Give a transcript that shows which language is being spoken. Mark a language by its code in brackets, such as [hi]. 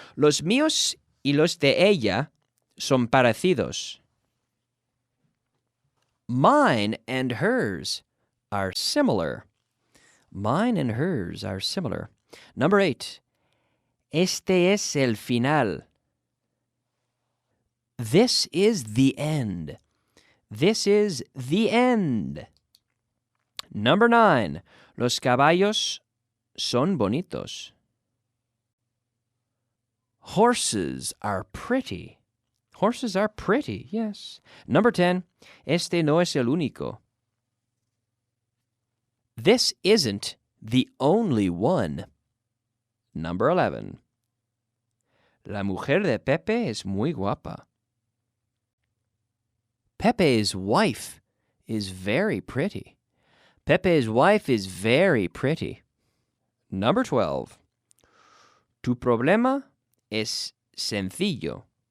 [es] Los míos y los de ella son parecidos. [en] Mine and hers are similar. Mine and hers are similar. Number 8. [es] Este es el final. [en] This is the end. This is the end. Number 9. [es] Los caballos son bonitos. [en] Horses are pretty. Horses are pretty, yes. Number 10. [es] Este no es el único. [en] This isn't the only one. Number 11. [es] La mujer de Pepe es muy guapa. [en] Pepe's wife is very pretty. Pepe's wife is very pretty. Number 12. [es] Tu problema es sencillo.